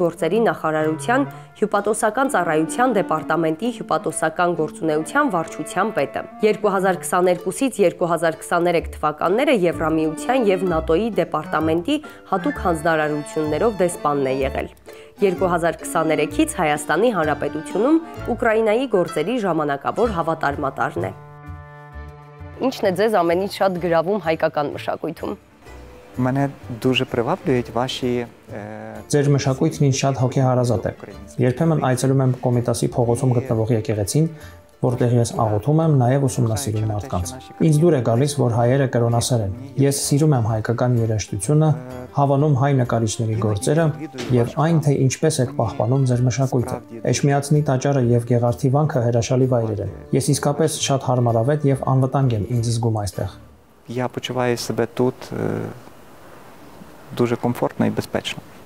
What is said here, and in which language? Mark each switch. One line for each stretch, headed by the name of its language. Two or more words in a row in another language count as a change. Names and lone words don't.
Armenian: գործերի նախարարության հյուպատոսական ծառայության դեպարտամենտի հյուպատոսական գործունեության վարչության պետը։ 2022-ից 2023 թվականները Եվրամիության եւ ՆԱՏՕ-ի դեպարտամենտի հատուկ հանձնարարություններով դեսպանն է եղել։ 2023-ից Հայաստանի Հանրապետությունում Ուկրաինայի գործերի ժամանակավոր հավատարմատարն է։ Ինչն է ձեզ ամենից շատ գրավում հայկական մշակույթում։
Ukrainian: Мене дуже приваблюють ваші
Armenian: Ձեր մշակույթն ինձ շատ հոգեհարազատ է։ Երբեմն այցելում եմ Կոմիտասի փողոցում գտնվող եկեղեցին, որտեղ ես աղոթում եմ, նաև ուսումնասիրում մարդկանց։ Ինձ դուր է գալիս, որ հայերը կրոնասեր են։ Ես սիրում եմ հայկական երաժշտությունը, հավանում հայ նկարիչների գործերը եւ այն, թե ինչպես եք пахпаնում ձեր մշակույթը։ Էջմիածնի տաճարը եւ Գեղարդի վանքը հրաշալի վայրեր են։ Ես իսկապես շատ հարմարավետ եւ անվտանգ եմ ինձ զգում այստեղ։
Ukrainian: Я почуваю себе тут дуже комфортно і безпечно.